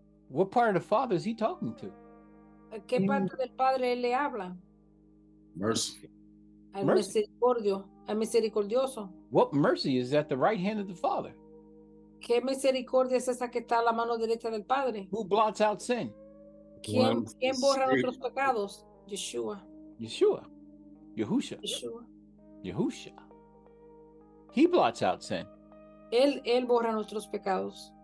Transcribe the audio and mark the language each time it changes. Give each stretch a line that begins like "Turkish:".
English: What part of the Father is he talking to?
Spanish: ¿A qué parte del padre él le habla?
English: Mercy.
Spanish: Al
English: Mercy.
Spanish: misericordioso.
English: What mercy is at the right hand of the Father?
Spanish: ¿Qué misericordia es esa que está a la mano derecha del padre?
English: Who blots out sin?
Spanish: ¿Quién borra nuestros pecados?
English: Yeshua. Yeshua. Yahusha. Yeshua. Yahusha. He blots out sin.
Spanish: Él borra nuestros pecados.